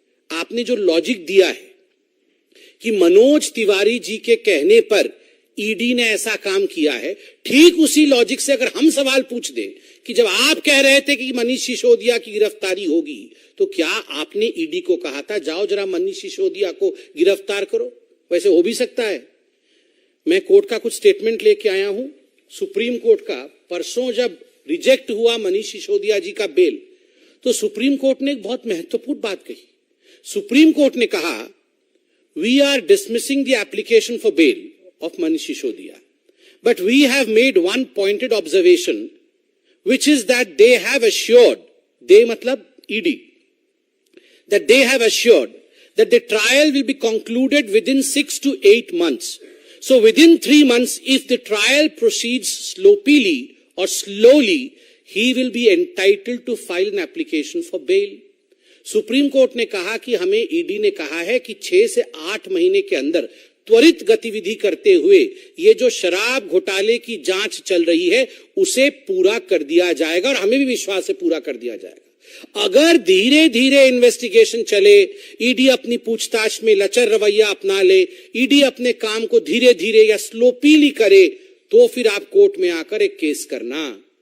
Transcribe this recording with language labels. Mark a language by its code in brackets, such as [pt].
[hi] आपने जो लॉजिक दिया है कि मनोज तिवारी जी के कहने पर ईडी ने ऐसा काम किया है, ठीक उसी लॉजिक से अगर हम सवाल पूछ दें कि जब आप कह रहे थे कि मनीष सिसोदिया की गिरफ्तारी होगी, तो क्या आपने ईडी को कहा था जाओ जरा मनीष सिसोदिया को गिरफ्तार करो? वैसे हो भी सकता है। मैं कोर्ट का कुछ स्टेटमेंट लेके आया हूं, सुप्रीम कोर्ट का। परसों जब रिजेक्ट हुआ मनीष सिसोदिया जी का बेल, तो सुप्रीम कोर्ट ने एक बहुत महत्वपूर्ण बात कही। सुप्रीम कोर्ट ने कहा [en] We are dismissing the application for bail of Manish Sisodiya, but we have made one pointed observation, which is that they have assured, they matlab ED, that they have assured that the trial will be concluded within 6 to 8 months. So within 3 months, if the trial proceeds sloppily or slowly, he will be entitled to file an application for bail. [hi] Supreme court ने कहा कि हमें ED ने कहा है कि 6 से 8 महीने के अंदर त्वरित गतिविधि करते हुए ये जो शराब घोटाले की जांच चल रही है उसे पूरा कर दिया जाएगा, और हमें भी विश्वास है पूरा कर दिया जाएगा। अगर धीरे धीरे इन्वेस्टिगेशन चले, ईडी अपनी पूछताछ में लचर रवैया अपना ले, ईडी अपने काम को धीरे धीरे या स्लोपीली करे, तो फिर आप कोर्ट में आकर एक केस करना।